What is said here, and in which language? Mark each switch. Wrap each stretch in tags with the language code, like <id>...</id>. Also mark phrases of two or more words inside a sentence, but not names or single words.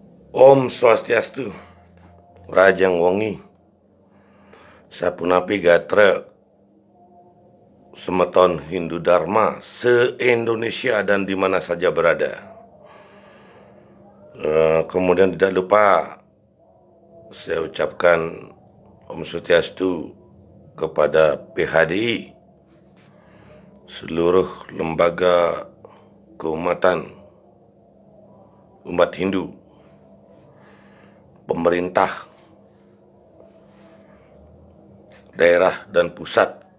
<sa>Om Swastiastu,</sa> <ban>Rajang Wongi, Sapunapi Gatra, Semeton Hindu Dharma,</ban> <id>se-Indonesia dan di mana saja berada. Kemudian tidak lupa saya ucapkan</id> <sa>Om Swastiastu</sa> <id>kepada PHDI, seluruh lembaga keumatan umat Hindu, pemerintah, daerah dan pusat.</id>